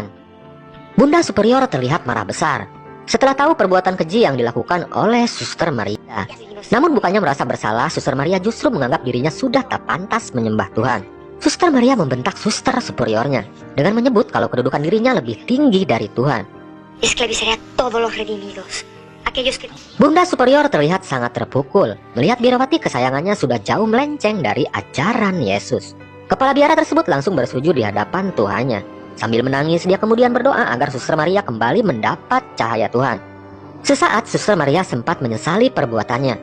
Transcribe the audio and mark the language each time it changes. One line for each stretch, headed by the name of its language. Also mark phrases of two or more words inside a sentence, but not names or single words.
Indonesian: Bunda Superior terlihat marah besar setelah tahu perbuatan keji yang dilakukan oleh Suster Maria. Namun bukannya merasa bersalah, Suster Maria justru menganggap dirinya sudah tak pantas menyembah Tuhan. Suster Maria membentak Suster Superiornya dengan menyebut kalau kedudukan dirinya lebih tinggi dari Tuhan.
Spanish: Esclavizaré a todos los redimidos. Aquellos que...
Indonesian: Bunda Superior terlihat sangat terpukul melihat biarawati kesayangannya sudah jauh melenceng dari ajaran Yesus. Kepala biara tersebut langsung bersujud di hadapan Tuhannya. Sambil menangis, dia kemudian berdoa agar Suster Maria kembali mendapat cahaya Tuhan. Sesaat Suster Maria sempat menyesali perbuatannya.